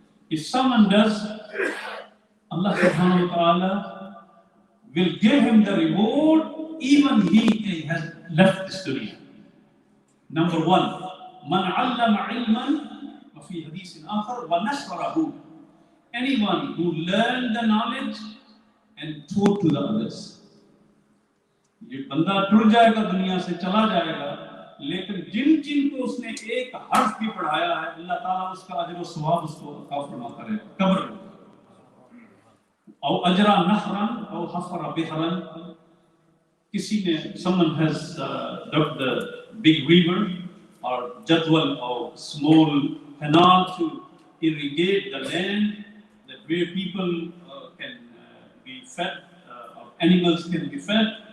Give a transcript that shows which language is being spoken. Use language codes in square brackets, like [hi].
[en] If someone does, Allah subhanahu wa ta'ala will give him the reward even he has left this dunya. [ar] Number 1, Man 'allama 'ilman wa fi hadithin akhar wa nasharahu. [en] Anyone who learned the knowledge and taught to the others. [hi] ये बंदा टूट जाएगा दुनिया से चला जाएगा, लेकिन जिन को उसने एक हर्फ भी पढ़ाया है, अल्लाह ताला उसका अजर व सवाब उसको अता फरमाता रहेगा कब्र में. [ar] और अजरा नहरन और हफरा बिहरन, [hi] किसी ने [en] someone has dug the big river or jadwal or small canal to irrigate the land, that where people can be fed, or animals can be fed.